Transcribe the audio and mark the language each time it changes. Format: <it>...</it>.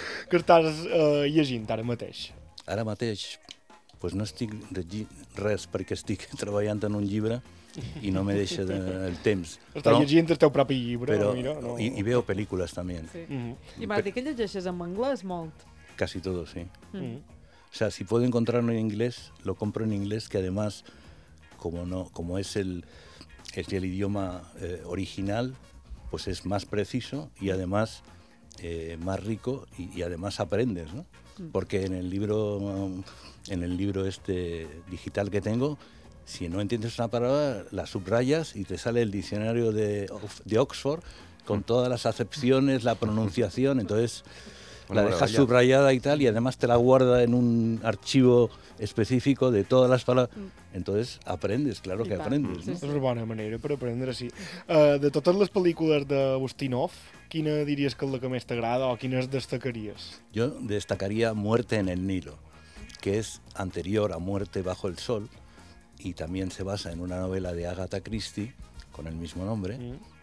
<ca>Que estàs llegint ara mateix. Ara mateix, pues no estic llegint res perquè estic treballant en un llibre i no me deixa el temps. Estàs llegint el teu propi llibre. Però, mira, no. I veo pel·lícules, també. Sí. Mm-hmm. I m'has dit que llegeixes en anglès molt.</ca> <es>Casi todo, sí. Mm-hmm. O sea, si puedo encontrarlo en inglés, lo compro en inglés, que además, como es el idioma original, pues es más preciso y además más rico y además aprendes, ¿no? Mm-hmm. Porque en el libro este digital que tengo, si no entiendes una palabra, la subrayas y te sale el diccionario de Oxford con todas las acepciones, la pronunciación. Entonces, bueno, la dejas subrayada y tal, y además te la guarda en un archivo específico de todas las palabras. Entonces, aprendes, claro que aprendes.</es> <ca>Sí, sí. És una bona manera per aprendre, sí. De totes les pel·lícules d'Ustinov, quina diries que és la que més t'agrada o quines destacaries? Jo destacaria</ca> <es>Muerte en el Nilo,</es> <ca>que és anterior a</ca> <es>Muerte bajo el Sol, y también se basa en una novela de Agatha Christie con el mismo nombre. Mm.</es>